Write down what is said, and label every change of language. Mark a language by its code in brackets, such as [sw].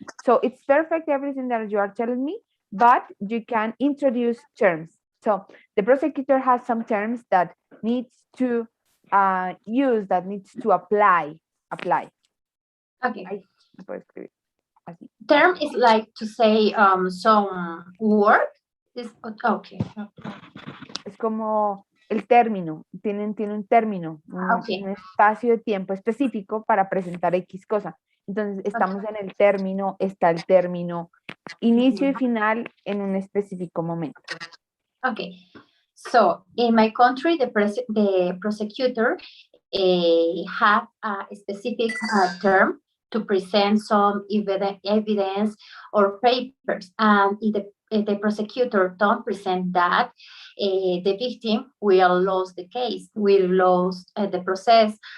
[en] So it's perfect, everything that you are telling me, but you can introduce terms. So the prosecutor has some terms that needs to use, that needs to apply. Okay. [es] Así. [en] Term is like to say some word. Okay. [es] Es como el término, tiene un término, [en] Okay. [es] un espacio de tiempo específico para presentar X cosa. Entonces, estamos en el término, está el término, inicio y final en un específico momento. [en] Okay. So in my country, the prosecutor have a specific term to present some evidence or papers. And if the prosecutor don't present that, the victim will lose the case, will lose the process.